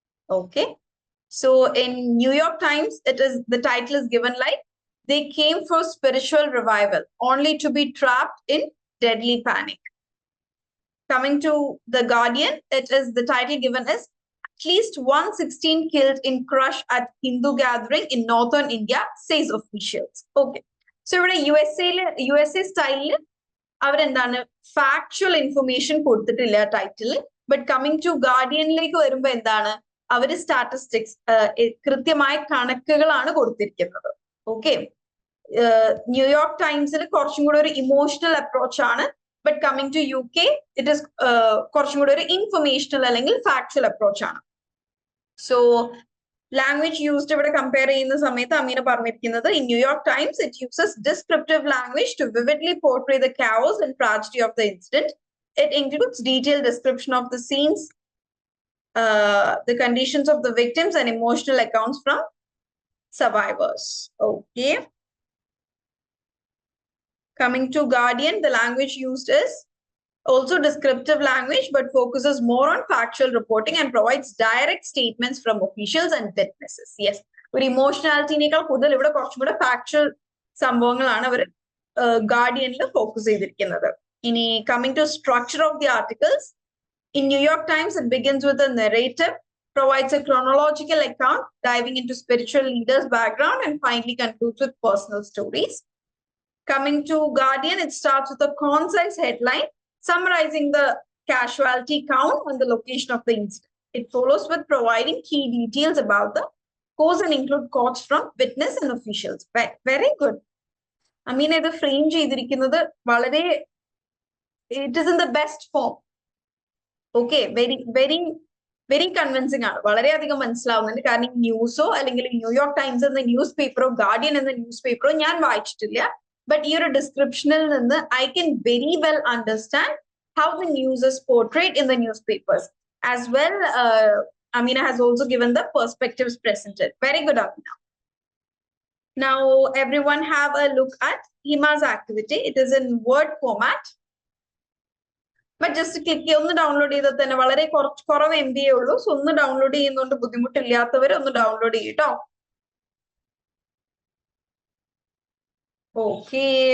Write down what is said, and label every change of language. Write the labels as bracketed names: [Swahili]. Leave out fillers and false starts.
[English] Okay, so in New York Times, the title is given like, they came for spiritual revival only to be trapped in deadly panic. Coming to the Guardian, the title given is, at least 116 killed in crush at Hindu gathering in northern India, says officials. [Malayalam] Okay, so ഇവിടെ USA സ്റ്റൈലിൽ അവരെന്താണ് factual information കൊടുത്തിട്ടില്ല title. But coming to ഗാർഡിയനിലേക്ക് വരുമ്പോ എന്താണ്, അവര് statistics കൃത്യമായ കണക്കുകളാണ് കൊടുത്തിരിക്കുന്നത്. Okay, New York ടൈംസിൽ കുറച്ചും കൂടെ ഒരു ഇമോഷണൽ അപ്രോച്ച് ആണ്. But coming to UK, [English] it is [Malayalam] കുറച്ചും കൂടെ ഒരു ഇൻഫർമേഷണൽ അല്ലെങ്കിൽ ഫാക്ച്വൽ അപ്രോച്ച് ആണ്. [English] so language used [Malayalam] ഇവിടെ കമ്പയർ ചെയ്യുന്ന സമയത്ത് അമീന പറഞ്ഞിരിക്കുന്നത്, [English] In New York Times it uses descriptive language to vividly portray the chaos and tragedy of the incident. It includes detailed description of the scenes, the conditions of the victims, and emotional accounts from survivors. Okay. Coming to Guardian, the language used is also descriptive language, but focuses more on factual reporting and provides direct statements from officials and witnesses. [Malayalam] Yes, ഒരു ഇമോഷണാലിറ്റിനേക്കാൾ കൂടുതൽ ഇവിടെ കുറച്ചും കൂടെ factual സംഭവങ്ങളാണ് അവർ ഗാർഡിയനിൽ focus ചെയ്തിരിക്കുന്നത്. [English] ഇനി coming to structure of the articles, in New York Times, it begins with a narrative, provides a chronological account, diving into spiritual leaders' background, and finally concludes with personal stories. Coming to Guardian, it starts with a concise headline, summarizing the casualty count and the location of the incident. It follows with providing key details about the cause and include quotes from witness and officials. Very good. I mean, the frame [Malayalam] ചെയ്തിരിക്കുന്നത് വളരെ, [English] it is in the best form. Okay, very convincing ആണ്. [Malayalam] വളരെയധികം മനസ്സിലാവുന്നുണ്ട്. കാരണം ന്യൂസോ അല്ലെങ്കിൽ New York times എന്ന news പേപ്പറോ guardian എന്ന news പേപ്പറോ ഞാൻ വായിച്ചിട്ടില്ല. [English] but [Malayalam] ഈ ഒരു ഡിസ്ക്രിപ്ഷനിൽ നിന്ന് [English] I can very well understand how the news is portrayed in the newspapers. As well, Amina has also given the perspectives presented. Very good, Amina. Now, everyone have a look at Hima's activity. It is in Word format. But just click [Malayalam] ഒന്ന് download ചെയ്താൽ തന്നെ വളരെ കുറവ് MB ഉള്ളൂ. So ഒന്ന് download ചെയ്യുന്നതുകൊണ്ട് ബുദ്ധിമുട്ടില്ലാത്തവർ ഒന്ന് download ചെയ്യട്ടോ. ഓക്കെ.